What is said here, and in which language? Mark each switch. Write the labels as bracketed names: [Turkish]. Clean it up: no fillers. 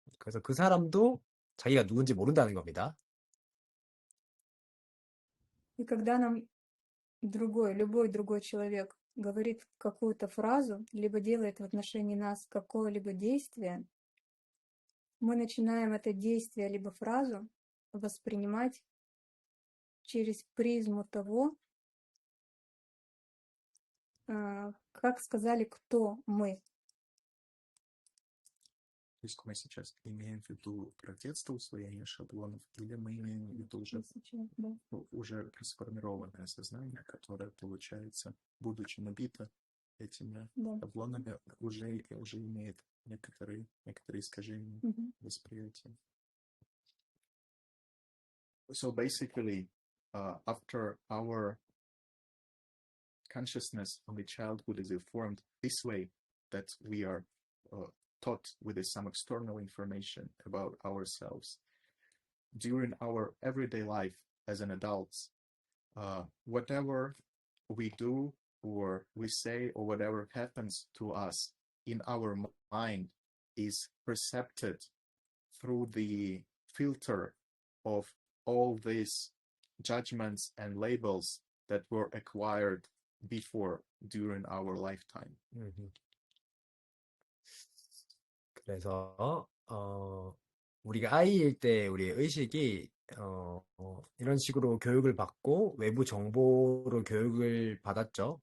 [Korean] 그래서 그 사람도 자기가 누군지 모른다는 겁니다. [Russian] И когда нам любой другой человек говорит какую-то фразу, либо делает в отношении нас какое-либо действие, мы начинаем это действие либо фразу воспринимать через призму того, как сказали, кто мы. То есть мы сейчас имеем в виду про детство усвоение шаблонов, или мы имеем в виду уже, Сейчас, да. уже сформированное сознание, которое, получается, будучи набито этими Да. шаблонами, уже имеет некоторые искажения Мгм. восприятия. [English] So basically, after our consciousness of the childhood is formed this way, that we are taught with some external information about ourselves. During our everyday life as an adults, whatever we do or we say or whatever happens to us in our mind is perceived through the filter of all these judgments and labels that were acquired before during our lifetime. [Korean] 그래서 우리가 아이일 때 우리의 의식이 이런 식으로 교육을 받고 외부 정보로 교육을 받았죠.